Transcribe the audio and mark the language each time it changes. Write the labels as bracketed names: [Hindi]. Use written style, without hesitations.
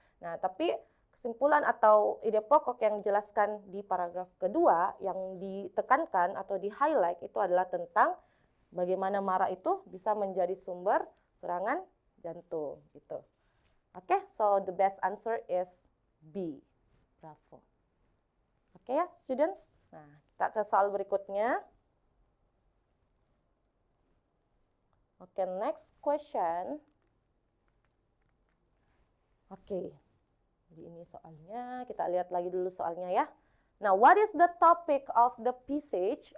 [Indonesian] Nah, tapi kesimpulan atau ide pokok yang dijelaskan di paragraf kedua yang ditekankan atau di-highlight itu adalah tentang bagaimana marah itu bisa menjadi sumber serangan jantung gitu. [English] Oke, so the best answer is B. [Indonesian] Bravo. Oke ya, students. Nah, kita ke soal berikutnya. [English] Oke, next question. Oke. [Indonesian] Jadi ini soalnya, kita lihat lagi dulu soalnya ya. [English] Nah, what is the topic of the passage?